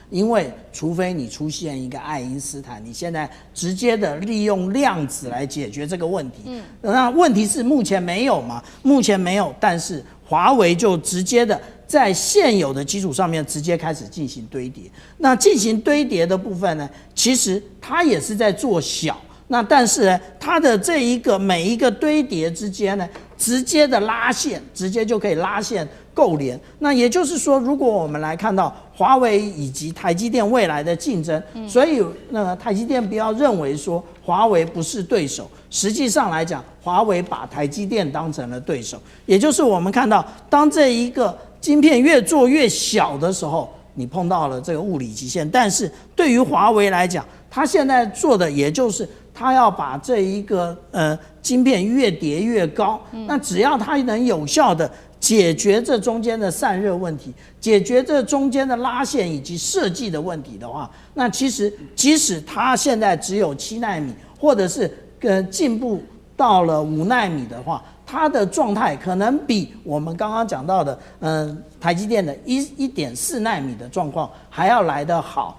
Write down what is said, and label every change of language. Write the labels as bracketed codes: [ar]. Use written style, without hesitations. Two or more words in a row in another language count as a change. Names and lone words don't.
[zh] 因為除非你出現一個愛因斯坦，你現在直接的利用量子來解決這個問題。那問題是目前沒有嘛？目前沒有，但是華為就直接的在現有的基礎上面直接開始進行堆疊。那進行堆疊的部分呢，其實它也是在做小。那但是呢，它的这一個每一個堆疊之間呢，直接的拉線，直接就可以拉線構連。那也就是說，如果我們來看到華為以及台積電未來的競爭，所以台積電不要認為說華為不是對手，實際上來講，華為把台積電當成了對手。也就是我們看到，當這一個晶片越做越小的時候，你碰到了這個物理極限。但是對於華為來講，它現在做的也就是它要把這一個晶片越疊越高。那只要它能有效的解決這中間的散熱問題，解決這中間的拉線以及設計的問題的話，那其實即使它現在只有7奈米，或者是進步到了5奈米的話，它的狀態可能比我們剛剛講到的台積電的1.4奈米的狀況還要來得好。